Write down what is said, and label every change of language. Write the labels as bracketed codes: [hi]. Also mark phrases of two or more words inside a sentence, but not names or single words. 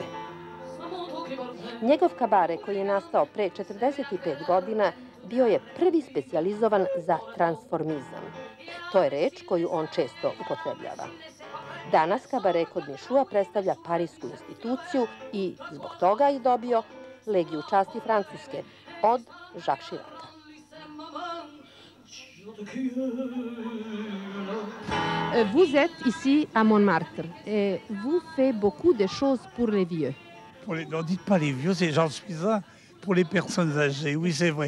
[sr] Njegov kabare, koji je nastao pre 45 godina, bio je prvi specijalizovan za transformizam. To je reč koju on često upotrebljava. Danas kabare kod Mišua predstavlja parijsku instituciju i zbog toga je dobio Legiju časti Francuske od Jacques Chiraca. [fr] Vous êtes ici à Montmartre et vous faites beaucoup de choses pour les vieux. Non, dites pas les vieux, j'en suis un. Pour les personnes âgées, oui, c'est vrai.